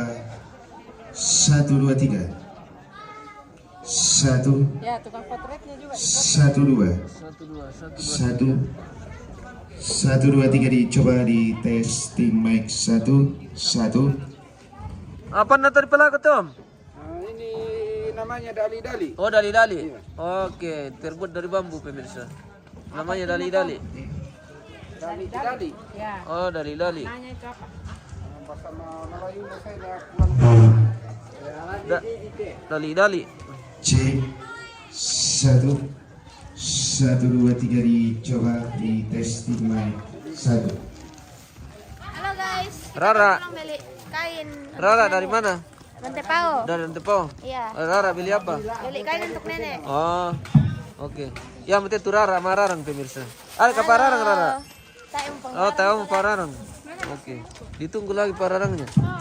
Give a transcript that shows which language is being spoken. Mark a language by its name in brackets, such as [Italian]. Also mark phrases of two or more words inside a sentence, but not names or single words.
[Indonesian] 1, 2, 3. 1, Ya, tukang potretnya juga. 1, 2. 1, 2, 3 dicoba di testing mic 1. Apa nanti pelaka Tom? Ini namanya dali-dali. Oh, dali-dali. Oke, terbuat dari bambu pemirsa. Namanya dali-dali. Dali-dali. Ya. Oh, dali-dali. Nanya itu apa? Bahasa Melayu saya Dali-dali. Cek 1, 2, 3 dicoba di testing mic 1. Halo guys. Kita Rara. pulang beli kain. Rara dari mana? Rantepao. Dari Antepao. Iya. Rara beli apa? Beli kain untuk nenek. Oh, oke. Ya, mesti tu Rara mararang pemirsa. Ada ke Pararang Rara? Tayo pang. Oh, tahu mau Pararang. Oke. Ditunggu lagi Pararangnya.